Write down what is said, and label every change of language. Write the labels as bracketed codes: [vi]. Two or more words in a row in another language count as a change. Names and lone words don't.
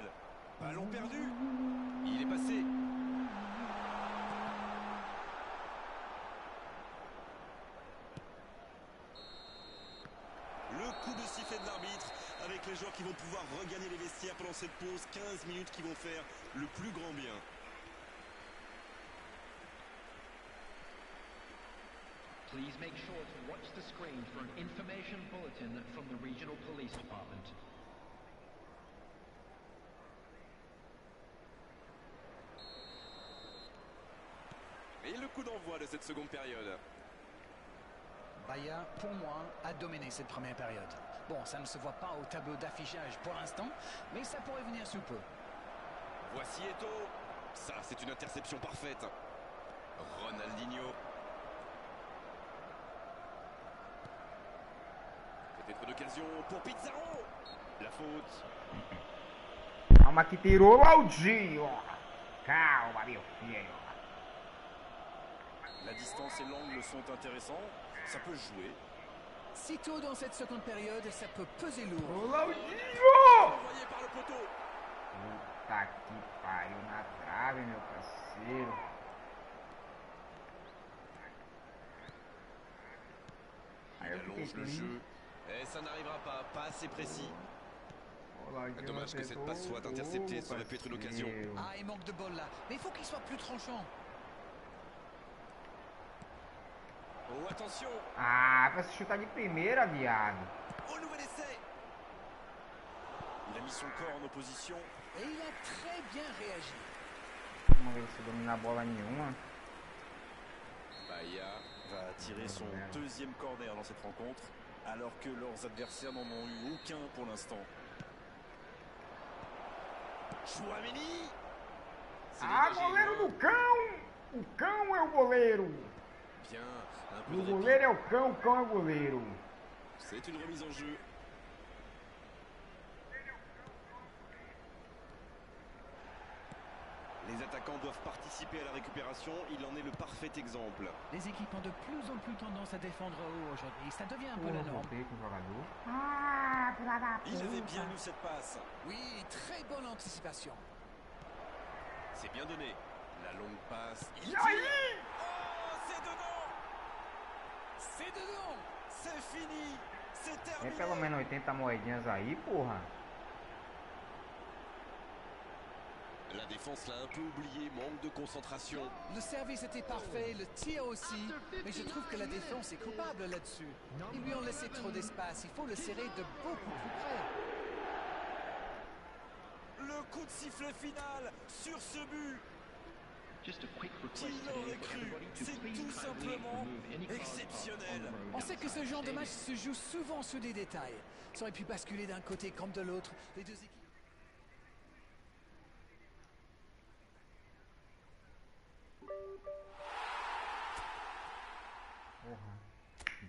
[fr] Ballon perdu. Il est passé. Le coup de sifflet de l'arbitre avec les joueurs qui vont pouvoir regagner les vestiaires pendant cette pause. 15 minutes qui vont faire le plus grand bien. [en] Please make sure to watch the screen for an information bulletin from the regional police department. [fr] Et le coup d'envoi de cette seconde période. Bahia, pour moi, a dominé cette première période. Bon, ça ne se voit pas au tableau d'affichage pour l'instant, mais ça pourrait venir sous peu. Voici Eto'o. Ça, c'est une interception parfaite. Ronaldinho. Peut-être l'occasion pour Pizarro. La faute. [pt] calma que tirou o Aldinho. Calma, meu filho. [fr] La distance et l'angle sont intéressants. Ça peut jouer. Si tôt dans cette seconde période, ça peut peser lourd. [pt] O Aldinho! [fr] Envoyé par le poteau. [pt] Puta que pariu na trave, meu parceiro. [fr] Il allonge le jeu. Et ça n'arrivera pas assez précis. Dommage que cette passe soit interceptée, ça aurait pu être une occasion. Ah, il manque de bol là, mais il faut qu'il soit plus tranchant. Oh, attention! [pt] Ah, pra se chutar de primeira, viado. [fr] Oh, nouvel essai! Il a mis son corps en opposition. Et il a très bien réagi. [pt] Vamos ver se domina a bola nenhuma. [fr] Bahia va tirer son deuxième corner dans cette rencontre, alors que leurs adversaires n'en ont eu aucun pour l'instant. Chouameni! [pt] Ah, goleiro do cão! O cão é o goleiro! [fr] Bien, un peu [pt] O [fr] de [pt] goleiro [fr] répit. [pt] é o cão é o goleiro. [fr] C'est une remise en jeu. Les attaquants doivent participer à la récupération, il en est le parfait exemple. Les équipes ont de plus en plus tendance à défendre haut aujourd'hui. Ça devient un peu la norme. Il avait bien eu cette passe. Oui, très bonne anticipation. C'est bien donné. La longue passe. Il [pt] E [fr] tire. [pt] aí? [fr] Oh, c'est dedans! C'est dedans! C'est fini! C'est [pt] Tem [fr] terminé! [pt] pelo menos 80 moedinhas aí, porra. [fr] La défense l'a un peu oublié, manque de concentration. Le service était parfait, le tir aussi, mais je trouve que la défense est coupable là-dessus. Ils lui ont laissé trop d'espace, il faut le serrer de beaucoup plus près. Le coup de sifflet final sur ce but. Qui l'aurait cru? C'est tout simplement exceptionnel. On sait que ce genre de match se joue souvent sur des détails. Ça aurait pu basculer d'un côté comme de l'autre. Les deux équipes... [pt] Porra.